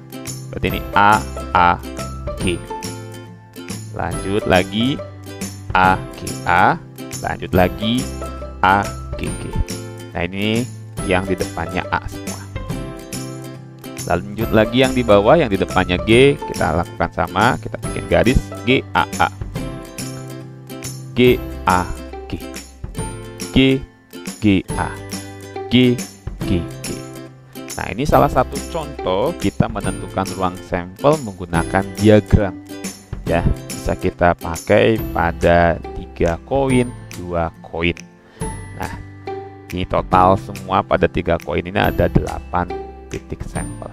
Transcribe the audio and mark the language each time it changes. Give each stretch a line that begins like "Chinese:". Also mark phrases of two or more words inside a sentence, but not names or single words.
Indonesian: Berarti ini A, G. Lanjut lagi A, G, A. Lanjut lagi A, G, G. Nah, ini yang di depannya A semua. Lanjut lagi yang di bawah, yang di depannya G. Kita lakukan sama, kita bikin garis G, A, A. G, A, G. G, G, A. G, G, G. Nah, ini salah satu contoh kita menentukan ruang sampel menggunakan diagram. Ya, bisa kita pakai pada 3 koin, 2 koin. Nah, ini total semua pada 3 koin ini ada 8 titik sampel.